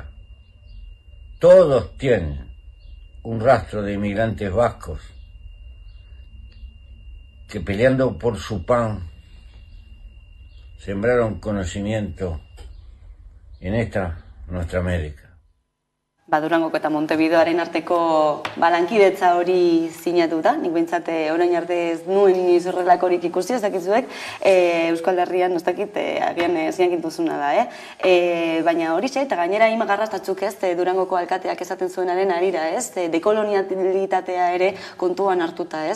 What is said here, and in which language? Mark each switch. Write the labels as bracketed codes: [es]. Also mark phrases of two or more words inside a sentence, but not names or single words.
[es] Todos tienen un rastro de inmigrantes vascos que peleando por su pan sembraron conocimiento en esta nuestra América. [eu] Durangoko eta Montevideoaren arteko lankidetza hori sinatuta, nik behintzat orain arte ez nuen inoiz horrelakorik ikusi, ez dakizuek, Euskal Herrian, ez dakit, agian ziankit duzuna da, baina horixe, eta gainera ima garrastatzuk ez, Durangoko alkateak esaten zuenaren arira, ez, dekolonialitatea ere kontuan hartuta, ez?